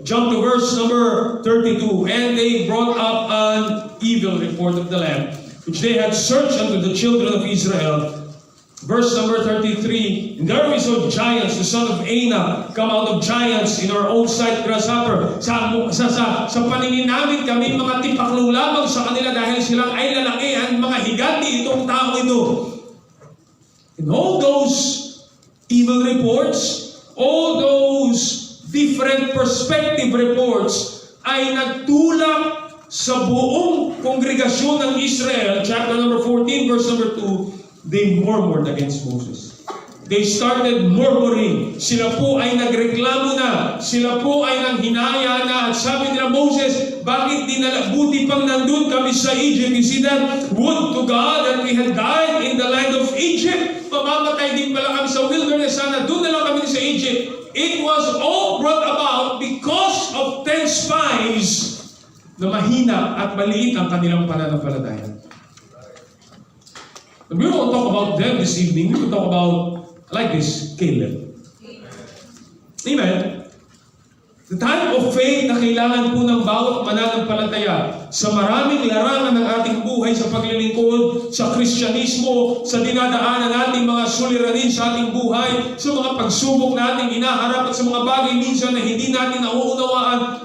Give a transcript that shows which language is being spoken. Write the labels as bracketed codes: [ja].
[en] Jump to verse number 32. And they brought up an evil report of the land, which they had searched unto the children of Israel. Verse number 33, and there we saw giants, the son of Anak, come out of giants in our own sight, grasshopper. [tl] Sa paningin namin, kami mga tipaklong lamang sa kanila dahil silang ay lalaki ang mga higanti itong tao ito. [en] And all those evil reports, all those different perspective reports [tl] ay nagtulak sa buong kongregasyon ng Israel. [en] Chapter number 14, verse number 2, they murmured against Moses. They started murmuring. [tl] Sila po ay nagreklamo na. Sila po ay nanghinaya na. At sabi nila, Moses, bakit buti pang nandun kami sa Egypt? [en] You see that? Would to God that we had died in the land of Egypt. [tl] Mamamatay din pala kami sa wilderness. Sana doon na lang kami sa Egypt. [en] It was all brought about because of 10 spies [tl] na mahina at maliit ang kanilang pananampalataya. [en] And we won't talk about them this evening. We will talk about, like this, Caleb. Amen. The type of faith [tl] na kailangan po ng bawat mananampalataya sa maraming larangan ng ating buhay, sa paglilingkod, sa Kristyanismo, sa dinadaanan nating mga suliranin sa ating buhay, sa mga pagsubok nating inaharap at sa mga bagay minsan na hindi natin nauunawaan.